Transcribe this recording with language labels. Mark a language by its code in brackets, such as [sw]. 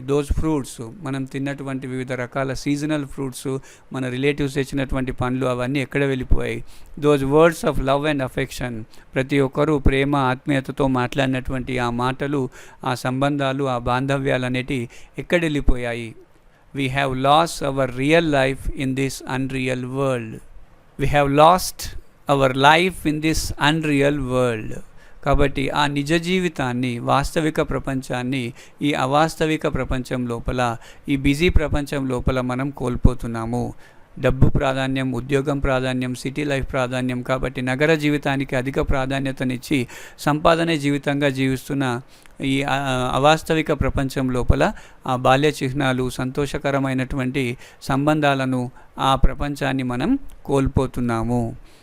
[te] Those fruits, మనం తిన్నటువంటి వివిధ రకాల సీజనల్ ఫ్రూట్స్, మన రిలేటివ్స్ తెచ్చినటువంటి పండ్లు, అవన్నీ ఎక్కడ వెళ్ళిపోయాయి? [en] those words of love and affection, [te] ప్రతి ఒక్కరూ ప్రేమ, ఆత్మీయతతో మాట్లాడినటువంటి ఆ మాటలు, ఆ సంబంధాలు, ఆ బాంధవ్యాలు అనేటివి ఎక్కడ వెళ్ళిపోయాయి? [en] We have lost our real life in this unreal world. We have lost our life in this unreal world. [te] కాబట్టి ఆ నిజ జీవితాన్ని, వాస్తవిక ప్రపంచాన్ని ఈ అవాస్తవిక ప్రపంచం లోపల, ఈ బిజీ ప్రపంచం లోపల మనం కోల్పోతున్నాము. డబ్బు ప్రాధాన్యం, ఉద్యోగం ప్రాధాన్యం, సిటీ లైఫ్ ప్రాధాన్యం. కాబట్టి నగర జీవితానికి అధిక ప్రాధాన్యతనిచ్చి సంపాదనే జీవితంగా జీవిస్తున్న ఈ అవాస్తవిక ప్రపంచం లోపల ఆ బాల్య చిహ్నాలు, సంతోషకరమైనటువంటి సంబంధాలను, ఆ ప్రపంచాన్ని మనం కోల్పోతున్నాము.